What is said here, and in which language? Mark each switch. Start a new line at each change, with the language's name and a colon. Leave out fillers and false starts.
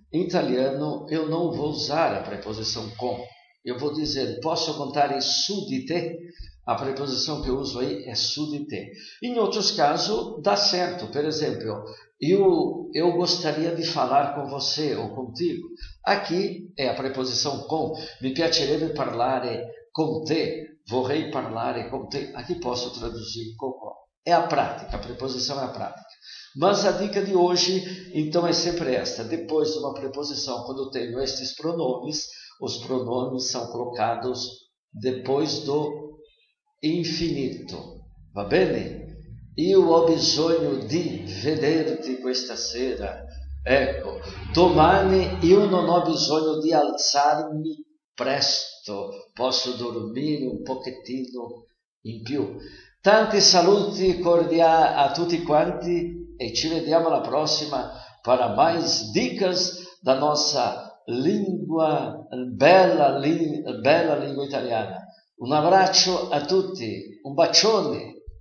Portuguese: Em italiano, eu não vou usar a preposição com. Eu vou dizer: posso contar
Italian: su di te?
Portuguese: A preposição que eu uso aí é su di te. Em outros casos, dá certo. Por exemplo, eu gostaria de falar com você ou contigo. Aqui é a preposição com.
Italian: Mi piacerebbe parlare con te. Vorrei parlare con te.
Portuguese: Aqui posso traduzir com. É a prática, a preposição é a prática. Mas a dica de hoje, então, é sempre esta. Depois de uma preposição, quando eu tenho estes pronomes, os pronomes são colocados depois do infinito.
Italian: Va bene? Io ho bisogno di vederti questa sera. Ecco, domani io non ho bisogno di alzarmi presto. Posso dormire un pochettino in più. Tanti saluti cordiali a tutti quanti e ci vediamo alla prossima
Portuguese: para mais dicas da nossa língua,
Italian: bella língua italiana. Un abbraccio a tutti, un bacione.